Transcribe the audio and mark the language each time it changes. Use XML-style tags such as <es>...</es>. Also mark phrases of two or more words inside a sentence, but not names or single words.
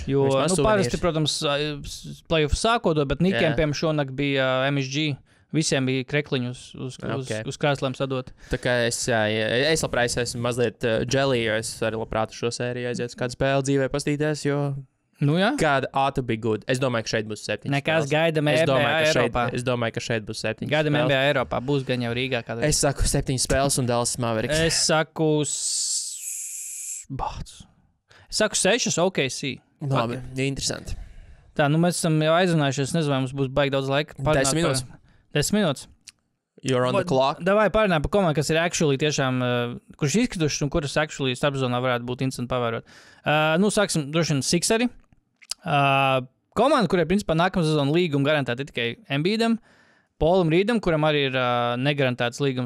<lv>Jo, parasti, protams, playoff sākot, bet Nikiem, piemēram, šonakt bija MSG. Visiem bija krekliņi uz krēsliem sadot. Tā kā es labprāt esmu mazliet jelly, jo es arī labprāt šo sēriju aiziet uz kādu spēli dzīvē pastīties, jo...</lv> <en>Kāda ought to be good.</en> <lv>Es domāju, ka šeit būs 7. Nekās gaidam NBA Eiropā. Es domāju, ka šeit būs 7. Gaidam NBA Eiropā. Būs gan jau Rīgā kādreiz. Es saku 7 spēles un Dallas Mavericks. Es saku 6 OKC. Labi, interesanti. Tā, mēs esam jau aizrunājušies. Nezinu, vai mums būs baigi daudz laika. 10 minūtes. 10 minūtes.</lv> <en>You're on the clock.</en> <lv>Davai pārunājam par komandu, kas ir actually tiešām, kurš izkritušas un kuras actually starpzonā varētu būt interesanti pavērot. Sāksim droši vien Sixeri. Komanda, kurai principā nākamā sezona līguma garantēta tikai Embiidam, Paulam Rīdam, kuram arī ir negarantēts līgums.</lv>